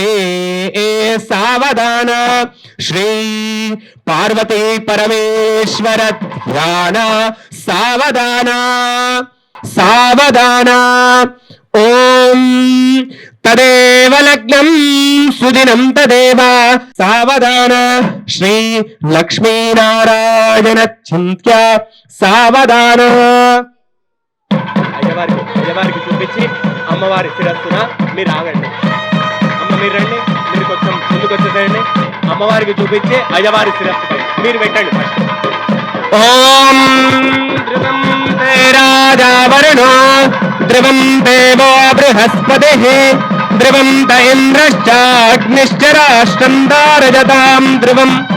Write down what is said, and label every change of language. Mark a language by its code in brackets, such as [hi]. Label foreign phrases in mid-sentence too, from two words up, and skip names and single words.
[sa] सावधाना श्री पार्वती परमेश्वर ध्यान सावधाना सावधाना ओम तदेव लग्नं सुदिनं तदेव सावधाना श्री लक्ष्मी नारायण चिन्त्य सावधाना [te] అయ్యవారికి చూపించి అమ్మవారి శిరస్సున మీరు ఆగండి. అమ్మ మీరు రండి, మీరు కొంచెం ముందుకు వచ్చేసేయండి. అమ్మవారికి చూపించి అయ్యవారి శిరస్సుపై మీరు పెట్టండి ఫస్ట్. [sa] ఓం ధ్రువం తే రాజావరుణో ధ్రువం దేవో బృహస్పతిః ధ్రువం త ఇంద్రశ్చాగ్నిశ్చ రాష్ట్రం దారయతాం ధ్రువం.